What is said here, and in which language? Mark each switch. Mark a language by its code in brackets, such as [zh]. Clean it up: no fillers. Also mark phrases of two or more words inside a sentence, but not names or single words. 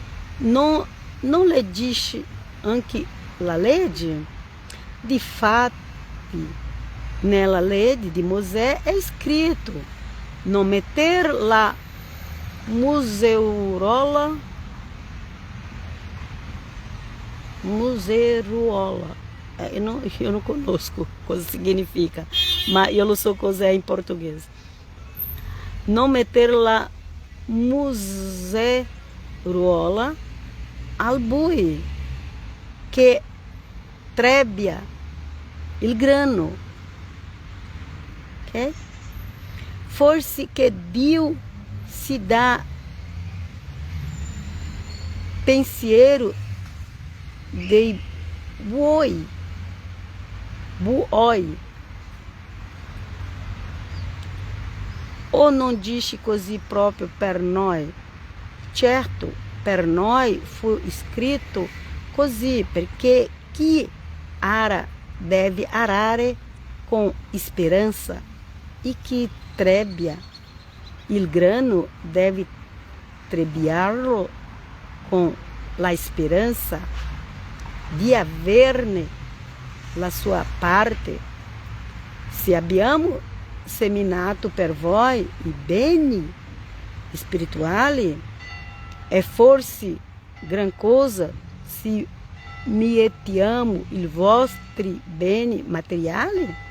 [it] Non le dice anche la legge? Difatti, nella legge di Mosè è scritto: non metter la museurola museruola. [pt] Eu não conosco o que significa, mas eu não sou coisa em português. [it] Não meter la museruola al bui, que trebbia il grano. Ok? Forse que Dio se dá pensiero dei buoi. O non dice così proprio per noi? Certo, per noi fu scritto così, perché chi ara deve arare [pt] com esperança, [it] e chi trebbia il grano deve trebbiarlo [pt] com la esperança [it] di averne la sua parte. Se abbiamo seminato per voi i beni spirituali, è forse gran cosa se mietiamo i vostri beni materiali?